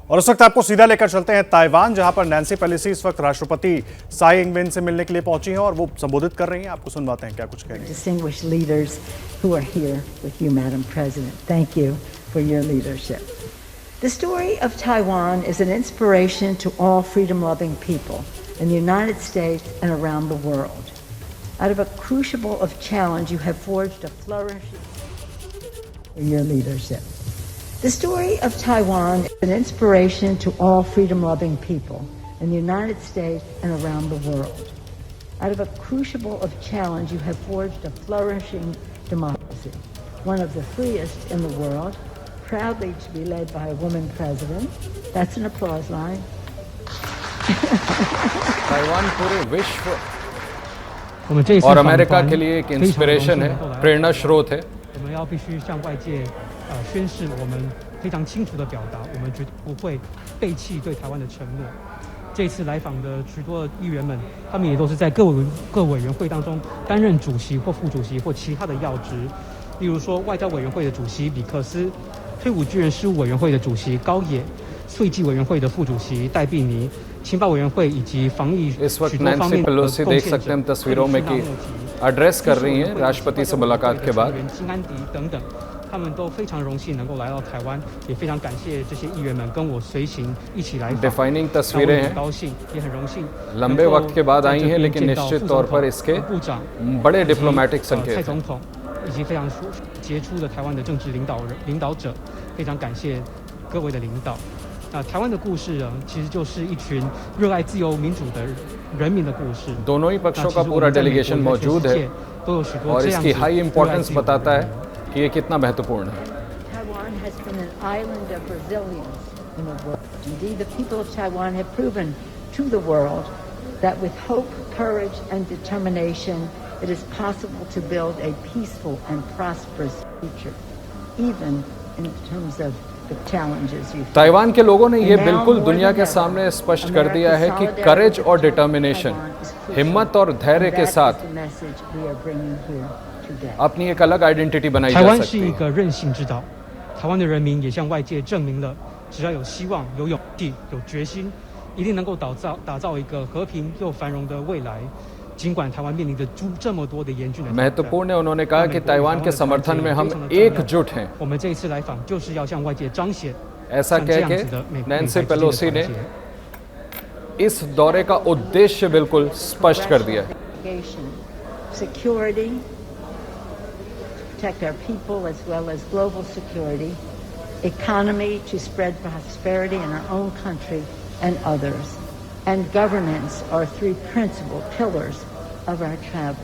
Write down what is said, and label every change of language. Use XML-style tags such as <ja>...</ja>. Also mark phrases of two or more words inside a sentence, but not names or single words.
<hi>और उस वक्त आपको सीधा लेकर चलते हैं ताइवान, जहां पर नैन्सी पेलोसी इस वक्त राष्ट्रपति साई इंग-वेन से मिलने के लिए पहुंची हैं और वो संबोधित कर रही हैं। आपको सुनवाते हैं क्या कुछ कह रही हैं।</hi> <en>Distinguished leaders who are here with you, Madam President. Thank you for your leadership. The story of Taiwan is an inspiration to all freedom-loving people in the United States and around the world. Out of a crucible of challenge, you have forged a flourishing in your leadership. The story of Taiwan is an inspiration to all freedom-loving people in the United States and around the world. Out of a crucible of challenge, you have forged a flourishing democracy, one of the freest in the world, proudly to be led by a woman president. That's an applause line.</en> <hi>ताइवान पूरे विश्व और अमेरिका के लिए एक इंस्पिरेशन है, प्रेरणा स्रोत है।</hi> <zh>我们要必须向外界宣示我们非常清楚的表达，我们绝不会背弃对台湾的承诺。这次来访的许多议员们，他们也都是在各委员会当中担任主席或副主席或其他的要职，例如说外交委员会的主席比克斯，退伍军人事务委员会的主席高野，税计委员会的副主席戴碧妮，情报委员会以及防疫许多方面的贡献者，</zh> <hi>एड्रेस कर रही हैं राष्ट्रपति से मुलाकात के बाद।</hi> <zh>金安迪等等，他们都非常荣幸能够来到台湾，也非常感谢这些议员们跟我随行一起来访。</zh> <hi>डिफाइनिंग तस्वीरें हैं,</hi> <zh>高兴也很荣幸</zh> <hi>लंबे वक्त के बाद आई हैं, लेकिन निश्चित तौर पर इसके बड़े डिप्लोमेटिक</hi> <zh>蔡</zh> <hi>संकेत</hi> <zh>总统以及非常杰出的台湾的政治领导者，非常感谢各位的领导。台湾的故事啊，其实就是一群热爱自由民主的人民的故事。</zh> <hi>दोनों ही पक्षों का पूरा डेलीगेशन मौजूद है और इसकी</hi> <en>high importance</en> <hi>बताता है कि ये कितना महत्वपूर्ण है।</hi> <en>Taiwan has been an island of resilience in the world. Indeed, the people of Taiwan have proven to the world that with hope, courage, and determination, it is possible to build a peaceful and prosperous future, even in terms of the challenges you face.</en> <hi>ताइवान के लोगों ने ये बिल्कुल दुनिया के सामने स्पष्ट कर दिया है कि करेज और डिटर्मिनेशन, हिम्मत और धैर्य के साथ अपनी एक अलग आइडेंटिटी बनाई जा सकती है।</hi> <zh>台湾是一个韧性之岛，台湾的人民也向外界证明了，只要有希望、有勇气、有决心，一定能够打造一个和平又繁荣的未来。尽管台湾面临着这么多的严峻的挑战，</zh> <hi>महत्वपूर्ण है, उन्होंने कहा कि ताइवान के समर्थन में हम एकजुट हैं।</hi> <zh>我们这一次来访就是要向外界彰显</zh> <hi>ऐसा कह के नैन्सी पेलोसी ने इस दौरे का उद्देश्य बिल्कुल स्पष्ट कर दिया है।</hi> <en>Security, protect our people as well as global security, economy to spread prosperity in our own country and others, and governance are three principal pillars of our travel.</en>